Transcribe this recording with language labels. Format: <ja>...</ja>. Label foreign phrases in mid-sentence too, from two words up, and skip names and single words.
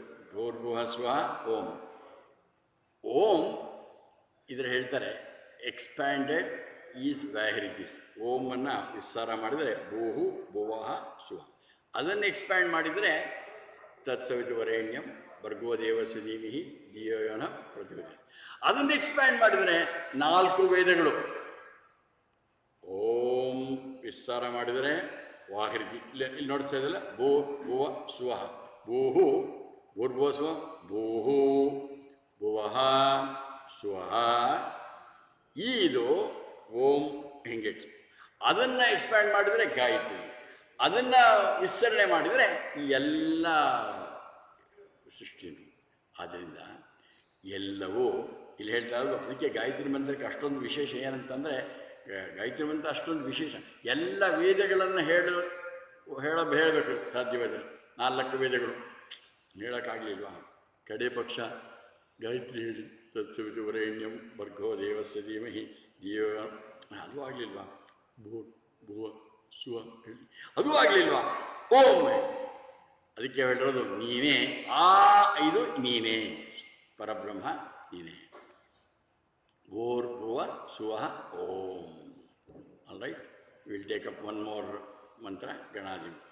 <sa>ಭೋರ್ಭುವ ಸ್ವ ಓಂ.</sa> <kn>ಓಂ ಇದ್ರ ಹೇಳ್ತಾರೆ</kn> <en>expanded is vyahritis.</en> <kn>ಓಮನ್ನು ವಿಸ್ತಾರ ಮಾಡಿದರೆ</kn> <sa>ಭೂಹು ಭುವಃ ಸ್ವ.</sa> <kn>ಅದನ್ನು ಎಕ್ಸ್ಪ್ಯಾಂಡ್ ಮಾಡಿದರೆ</kn> <sa>ತತ್ಸವಿತುವರೇಣ್ಯಂ ಭರ್ಗೋ ದೇವಸ್ಯ ಧೀಮಹಿ ಧಿಯೋ ಯೋ ನಃ ಪ್ರಚೋದಯಾತ್.</sa> <kn>ಅದನ್ನು ಎಕ್ಸ್ಪ್ಯಾಂಡ್ ಮಾಡಿದರೆ 4 ವೇದಗಳು. ಓಂ ವಿಸ್ತಾರ ಮಾಡಿದರೆ ವಾಹೃತಿ. ಇಲ್ಲಿ ನೋಡ್ತಾ ಇದ್ದಲ್ಲ,</kn> <sa>ಭೂ ಭುವ ಸ್ವಃ, ಭೂಹು ಭೂರ್ಭುವ ಸ್ವ, ಭೂಹು ಭುವಃ ಸ್ವಃ.</sa> <kn>ಇದು ಓಂ ಹಿಂಗೆ ಅದನ್ನು ಎಕ್ಸ್ಪ್ಯಾಂಡ್ ಮಾಡಿದರೆ ಗಾಯತ್ರಿ. ಅದನ್ನು ವಿಸ್ತರಣೆ ಮಾಡಿದರೆ ಈ ಎಲ್ಲ ಸೃಷ್ಟಿನು. ಆದ್ದರಿಂದ ಎಲ್ಲವೂ ಇಲ್ಲಿ ಹೇಳ್ತಾ ಇರೋದು. ಅದಕ್ಕೆ ಗಾಯತ್ರಿ ಮಂತ್ರಕ್ಕೆ ಅಷ್ಟೊಂದು ವಿಶೇಷ ಏನಂತಂದರೆ, ಗಾಯತ್ರಿ ಮಂತ್ರ ಅಷ್ಟೊಂದು ವಿಶೇಷ. ಎಲ್ಲ ವೇದಗಳನ್ನು ಹೇಳಬೇಕು ಸಾಧ್ಯವಾದರೆ. 4 ವೇದಗಳು ಹೇಳೋಕ್ಕಾಗಲಿಲ್ವಾ? ಕಡೆ ಪಕ್ಷ ಗಾಯತ್ರಿ ಹೇಳಿ,</kn> <sa>ತತ್ಸವಿತುವರೇಣ್ಯಂ ಭರ್ಗೋ ದೇವಸ್ಯ ಧೀಮಹಿ ಧಿಯೋ,</sa> <kn>ಅದು ಆಗಲಿಲ್ವಾ?</kn> <sa>ಭೂ ಭುವ ಸ್ವ</sa> <kn>ಹೇಳಿ, ಅದು ಆಗಲಿಲ್ವಾ? ಓಂ. ಅದಕ್ಕೆ ಹೇಳಿರೋದು ನೀನೇ. ಇದು ನೀನೇ ಪರಬ್ರಹ್ಮ, ನೀನೇ.</kn> <sa>ಭೂರ್ಭುವ ಸ್ವಃ ಓಂ.</sa> <en>All right, will take up one more mantra, ಗಣಾದಿ.</en>